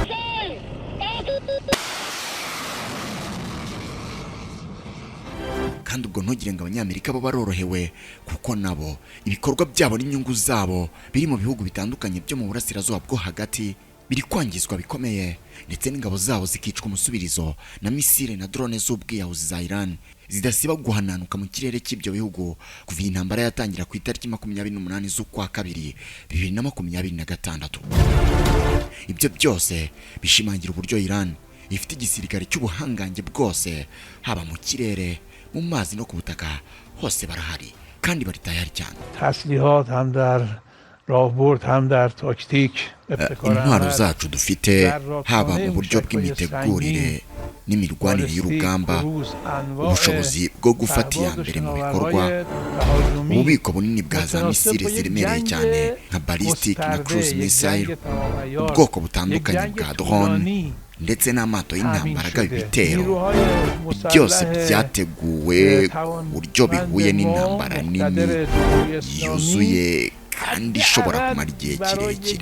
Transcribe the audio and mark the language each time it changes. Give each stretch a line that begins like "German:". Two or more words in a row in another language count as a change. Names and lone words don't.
Kinyarwanda: Kandi ubwo ntugire ngo abanyamerika bo barorohewe, kuko nabo ibikorwa byabo n'inyungu zabo biri mu bihugu bitandukanye byo mu burasirazuba bwo hagati biri kwangizwa bikomeye, ndetse n'ingabo zabo zikicwa umusubirizo na misile na drone z'ubwiyahuzi za Iran zidasiba guhananuka mu kirere cy'ibyo bihugu kuva iyi ntambara yatangira ku itariki 28 z'ukwa kabiri 2026. Ibyo byose bishimangira uburyo Iran ifite igisirikare cy'ubuhangange bwose, haba mu kirere, mu mazi no ku butaka, hose barahari kandi bari tayari cyane.
Persian: تسلیحات هم در راهبرد هم در تاکتیک
Kinyarwanda: intwaro zacu dufite, haba mu buryo bw'imitegurire n'imirwanire y'urugamba, ubushobozi bwo gufata iya mbere mu bikorwa, ububiko bunini bwa za misile ziremereye cyane nka ballistic na
English: cruise missile,
Kinyarwanda: ubwoko butandukanye bwa drone, ndetse n'amato y'intambara agaba ibitero, byose byateguwe ku buryo bihuye n'intambara nini yuzuye kandi ishobora kumara igihe kirekire.